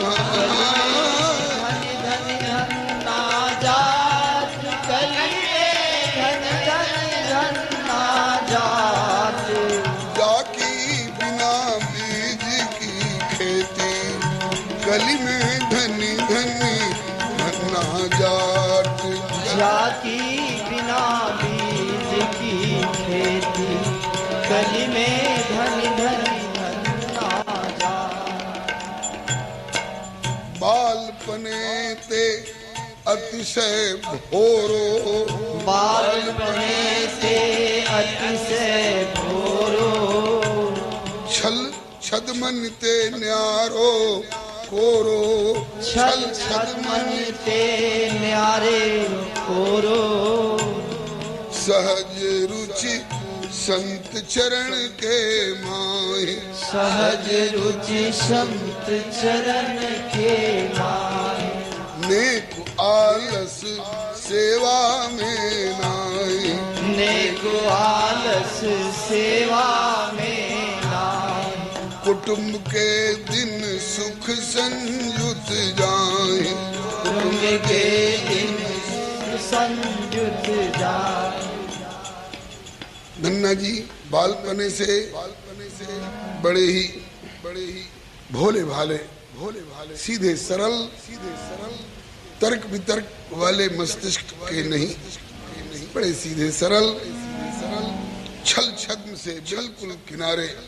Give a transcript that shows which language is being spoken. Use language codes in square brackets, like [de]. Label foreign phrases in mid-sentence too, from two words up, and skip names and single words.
[hi] कली में धनी धनी धन्ना जाट। जाकी बिना बीज की खेती कली में धनी धनी धन्ना जाट। [bra] बालपने ते अतिशय भोरो। बालपने से अतिशय भोरो। छल छद मन ते न्यारो कोरो। छल छद मन ते न्यारे कोरो। सहज रुचि संत चरण के माहे। सहज रुचि संत चरण के माहे। नेक आलस सेवा में नाहि। नेक आलस सेवा में नाहि। कुटुंब के दिन सुख संयुत जाए। कुटुंब के दिन संयुत जाए। [hi] धन्ना जी बालपने से बड़े ही भोले भाले सीधे सरल तर्क वितर्क वाले मस्तिष्क के नहीं, बड़े सीधे सरल छल छद्म से बिल्कुल किनारे।